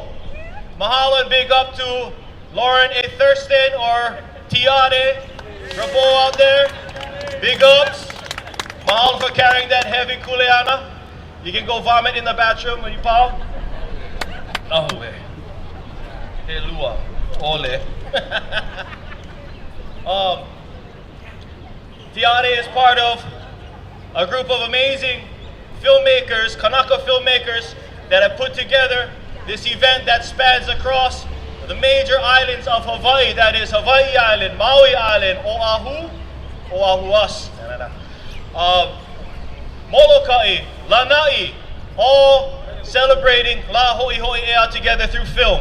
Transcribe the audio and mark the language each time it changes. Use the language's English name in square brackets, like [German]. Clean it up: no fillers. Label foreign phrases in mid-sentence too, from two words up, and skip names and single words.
[English] Mahalo and big up to Lauren A. Thurston or Tiare Rabo out there. Big ups. Mahalo for carrying that heavy kuleana. You can go vomit in the bathroom when you pau. Oh, wait. [Hawaiian] He lua. Ole. [English] Tiare is part of a group of amazing filmmakers, Kanaka filmmakers, that have put together this event that spans across the major islands of Hawaii, that is Hawaii Island, Maui Island, Oahuas, Molokai, Lanai, all celebrating La Hoi Hoi Ea together through film.